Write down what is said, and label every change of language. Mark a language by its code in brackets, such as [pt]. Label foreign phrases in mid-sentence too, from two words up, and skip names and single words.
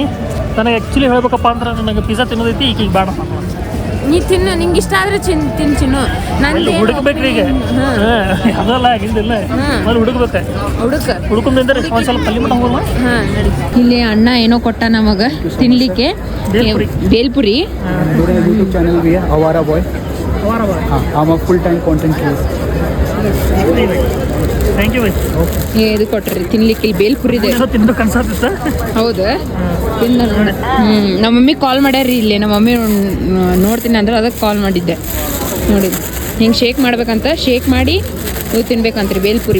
[kn] ನನಗೆ ಆ್ಯಕ್ಚುಲಿ ಹೇಳ್ಬೇಕಪ್ಪ ಅಂದ್ರೆ ನನಗೆ ಪಿಜ್ಜಾ ತಿನ್ನೋದೈತಿ ಈಗ ಬೇಡ ನೀ ತಿನ್ನು, ನಿಂಗೆ ಇಷ್ಟ ಆದ್ರೆ ತಿನ್ನು. ಅಲ್ಲಿ ಹುಡುಕ್ಬೇಕ್ರಿ ಈಗ ಅದಲ್ಲ ಆಗಿಂದಿಲ್ಲ ಅಲ್ಲಿ ಹುಡುಕೊಂಡ್ರೆ ಒಂದು ಸ್ವಲ್ಪ ಅಲ್ಲಿ ಮಟ್ಟ ಹೋಗೋಣ. ಇಲ್ಲಿ ಅಣ್ಣ ಏನೋ ಕೊಟ್ಟ ನಮಗ ತಿನ್ಲಿಕ್ಕೆ ಬೇಲ್ಪುರಿ. [en] YouTube channel [hi] भी है आवारा बॉय. हाँ हम [en] full time content creator. thank you bye. [kn] ಇದು ಕೊಟ್ರಿ ತಿನ್ಲಿಕ್ಕೆ ಇಲ್ಲಿ ಬೇಲ್ಪುರಿ ಇದೆ. ತಿನ್ಬೇಕು ಅನ್ಸತ್ತ. ಹೌದಾ ತಿನ್ನ ನೋಡಿ. ನಮ್ಮ ಮಮ್ಮಿ ಕಾಲ್ ಮಾಡ್ಯಾರಿ ಇಲ್ಲಿ. ನಮ್ಮ ಮಮ್ಮಿ ನೋಡ್ತೀನಿ ಅಂದ್ರೆ ಅದಕ್ಕೆ ಕಾಲ್ ಮಾಡಿದ್ದೆ. ನೋಡಿ ಹಿಂಗೆ ಶೇಕ್ ಮಾಡ್ಬೇಕಂತ, ಶೇಕ್ ಮಾಡಿ ನೀವು ತಿನ್ಬೇಕಂತ್ರಿ ಬೇಲ್ಪುರಿ.